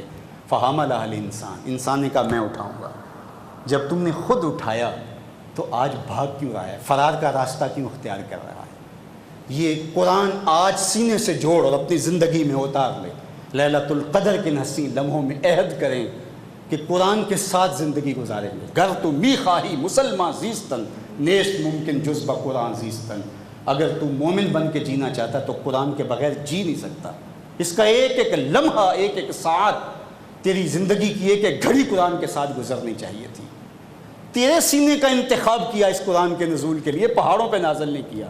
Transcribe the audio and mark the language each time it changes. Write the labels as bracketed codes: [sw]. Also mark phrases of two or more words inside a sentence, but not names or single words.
[ar] فحملها الانسان، [ur] انسان نے کہا میں اٹھاؤں گا۔ جب تم نے خود اٹھایا تو آج بھاگ کیوں رہا ہے، فرار کا راستہ کیوں اختیار کر رہا ہے؟ یہ قرآن آج سینے سے جوڑ اور اپنی زندگی میں اتار لے۔ لیلۃ القدر کے حسین لمحوں میں عہد کریں کہ قرآن کے ساتھ زندگی گزاریں گے۔ [fa] گر تو می خواہی مسلمان زیستن، نیست ممکن جز با قرآن زیستن۔ [ur] اگر تو مومن بن کے جینا چاہتا تو قرآن کے بغیر جی نہیں سکتا۔ اس کا ایک ایک لمحہ، ایک ایک ساعت، تیری زندگی کی ایک ایک گھڑی قرآن کے ساتھ گزرنی چاہیے تھی۔ تیرے سینے کا انتخاب کیا اس قرآن کے نزول کے لیے، پہاڑوں پہ نازل نہیں کیا۔